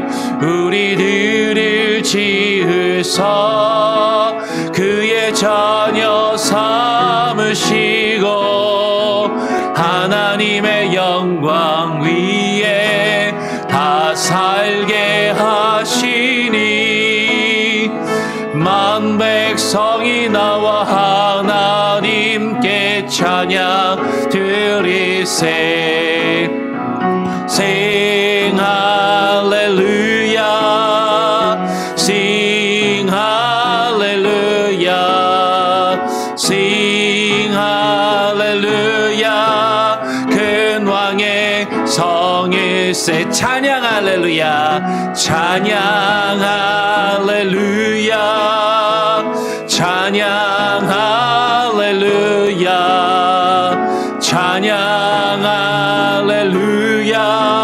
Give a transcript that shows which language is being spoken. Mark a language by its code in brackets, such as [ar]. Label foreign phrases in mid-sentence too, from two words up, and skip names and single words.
[ko] 우리들을 지으사 그의 자녀 삼으시고 하나님의 영광 위에 다 살게 하시니 만 백성이 나와 하나님께 찬양 드리세. [en] Sing hallelujah, sing hallelujah, sing hallelujah. [ko] 큰 왕의 성일세. 찬양 할렐루야, 찬양 할렐루야, 찬양 할렐루야, 찬양 할렐루야.